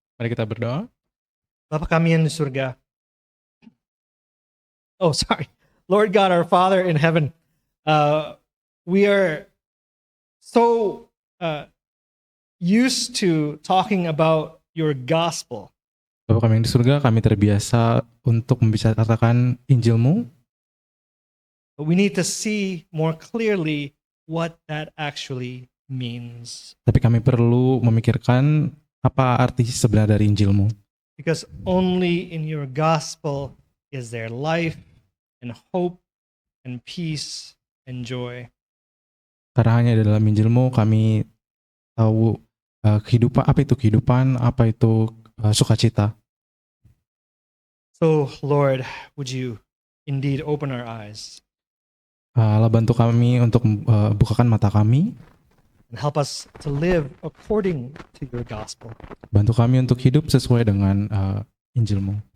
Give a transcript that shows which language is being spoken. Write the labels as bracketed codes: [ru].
[id] Mari kita berdoa. Bapa kami yang di surga. [en] Oh, sorry. Lord God, our Father in heaven, we are so used to talking about your gospel. [id] Bapa kami yang di surga, kami terbiasa untuk membicarakan Injil-Mu, [en] But we need to see more clearly what that actually means. [id] tapi kami perlu memikirkan apa arti sebenarnya dari Injil-Mu. [en] Because only in your gospel is there life and hope and peace and joy. [id] Karena hanya dalam Injil-Mu kami tahu kehidupan, apa itu sukacita. [en] So, Lord, would you indeed open our eyes [id] Allah bantu kami untuk bukakan mata kami, [en] and help us to live according to your gospel. [id] bantu kami untuk hidup sesuai dengan Injil-Mu.